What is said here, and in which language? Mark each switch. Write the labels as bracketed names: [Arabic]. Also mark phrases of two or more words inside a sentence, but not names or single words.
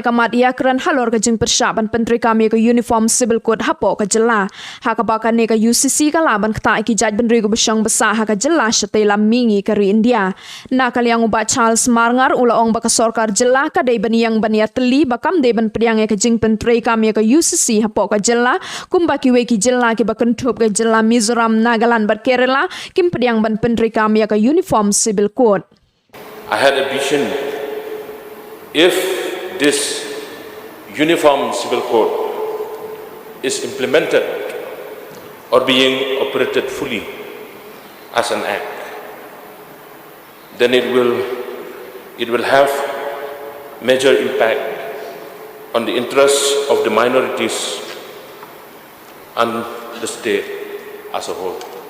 [Khasi] ka mat yakran halor ka jing Pyrshah ban pentri kami ka [English] uniform civil code [Khasi] Hapoh ka Jylla ha ka baka ne ka UCC ka laban ka ki jaj ban rigo besang basa ha ka Jylla shatela mingi ka ri India na kaliang uba Charles Marngar ulaong baka sorkar Jylla ka dei ban yang ban ya teli bakam de ban priang ka jing pentri kami ka UCC Hapoh ka Jylla kumba ki we ki Jylla ki bakan thup ka Jylla Mizoram Nagaland bar Kerala kim pediang ban pendri kami ka [English] uniform civil code. I had a vision if this uniform civil code is implemented or being operated fully as an act, then it will have major impact on the interests of the minorities and the state as a whole.